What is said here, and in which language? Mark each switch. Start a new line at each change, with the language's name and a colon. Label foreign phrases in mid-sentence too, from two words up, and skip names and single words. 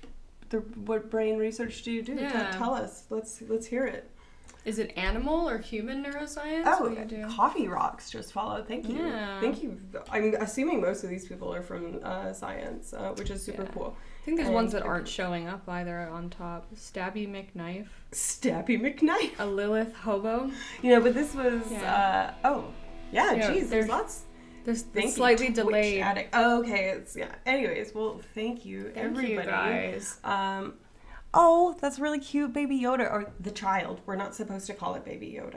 English: What brain research do you do? Yeah. Tell us. Let's hear it. Is it animal or human neuroscience? Oh, what do you do? Coffee Rocks just followed. Thank you. Yeah. Thank you. I'm assuming most of these people are from science, which is super cool. I think there's ones that aren't showing up either on top. Stabby McKnife. Stabby McKnife. A Lilith Hobo. But this was, geez, there's lots. There's slightly delayed. Oh, okay, Anyways, well, thank you, everybody. You guys. Oh, that's really cute, Baby Yoda. Or the child. We're not supposed to call it Baby Yoda.